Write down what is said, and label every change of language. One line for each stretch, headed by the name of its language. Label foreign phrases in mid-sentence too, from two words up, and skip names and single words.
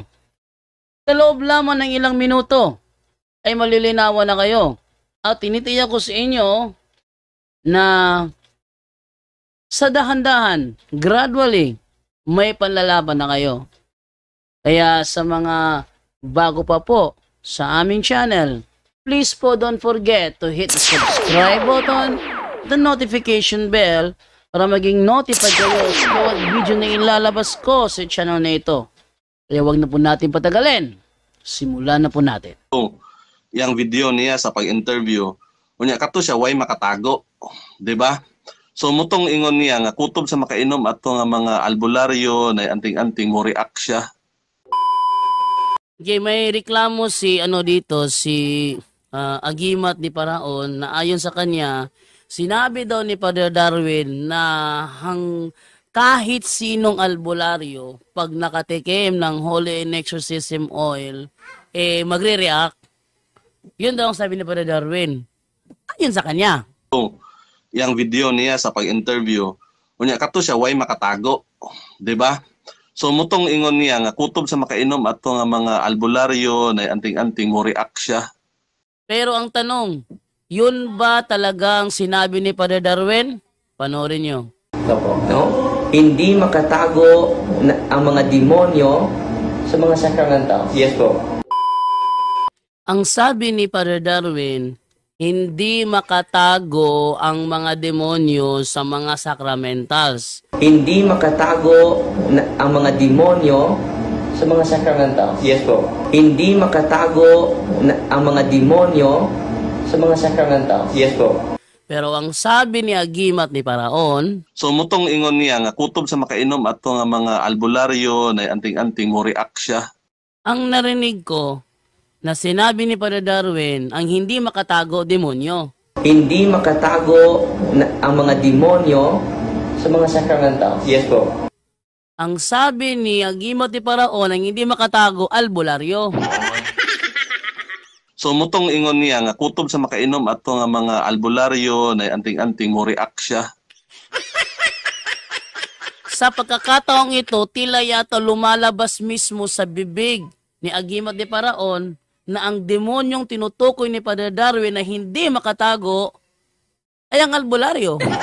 Filipino: Sa loob lamang ng ilang minuto ay malilinawan na kayo. At tinitiyak ko sa inyo na sa dahan-dahan, gradually, may panlalaban na kayo. Kaya sa mga bago pa po sa aming channel, please po
English: don't forget to hit the subscribe button, the notification bell,
Filipino: para maging notified kayo sa bawat video na ilalabas ko sa channel na ito. Kaya wag na po natin patagalin. Simulan na po natin.
Cebuano: Yang video niya sa pag-interview, unya kato siya way makatago, di ba? So mutong ingon niya nga kutob sa makainom ato nga mga albularyo na anting-anting mo react siya.
Filipino: Okay, may reklamo si Agimat ni Paraon na ayon sa kanya, sinabi daw ni Father Darwin na kahit sinong albularyo pag nakatikim ng Holy Exorcism Oil magre-react. Yun daw ang sabi ni Father Darwin. Ayon sa kanya.
Cebuano: Yang video niya sa pag-interview, unya kato siya way makatago, di ba? So mutong ingon niya nga kutob sa makainom ato nga mga albularyo na anting-anting mo react siya.
Filipino: Pero ang tanong, yun ba talagang sinabi ni Father Darwin? Panoorin nyo. No? Hindi makatago ang mga demonyo sa mga sakramento. Yes po. Ang sabi ni Father Darwin, hindi makatago ang mga demonyo sa mga sacramentals. Hindi makatago ang mga demonyo sa mga sakramento. Yes po. Hindi makatago ang mga demonyo sa mga sakramento. Yes po. Pero ang sabi ni Agimat ni Paraon,
Cebuano: So mutong ingon niya nga kutob sa makainom ato nga mga albularyo na anting-anting mo react siya.
Filipino: ang narinig ko na sinabi ni Father Darwin, ang hindi makatago demonyo. Hindi makatago ang mga demonyo sa mga sakramento. Yes po. Ang sabi ni Agimat ni Paraon, ang hindi makatago albularyo.
Cebuano: So mutong ingon niya nga kutob sa makainom ato nga mga albularyo na anting-anting mo react siya.
Filipino: Sa pagkakataong ito, tila yata lumalabas mismo sa bibig ni Agimat ni Paraon na ang demonyong tinutukoy ni Father Darwin na hindi makatago ay ang albularyo.